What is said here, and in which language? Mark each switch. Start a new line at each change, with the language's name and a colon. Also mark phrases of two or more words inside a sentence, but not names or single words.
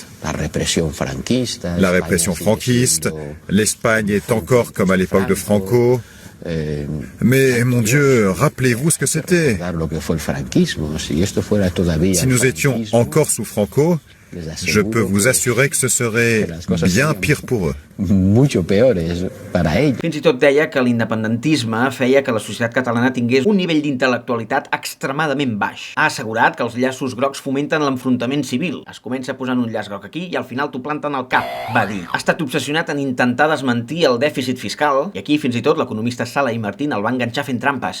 French: La répression franquiste, l'Espagne est encore comme à l'époque de Franco. Mais, mon Dieu, rappelez-vous ce que c'était. Si nous étions encore sous Franco, je peux vous assurer que ce serait bien pire pour eux.
Catalan: Fins i tot deia que l'independentisme feia que la societat catalana tingués un nivell d'intel·lectualitat extremadament baix. Ha assegurat que els llaços grocs fomenten l'enfrontament civil. Es comença posant un llaç groc aquí i al final t'ho planten al cap, va dir. Ha estat obsessionat en intentar desmentir el dèficit fiscal i aquí fins i tot l'economista Sala i Martín el va enganxar fent trampes.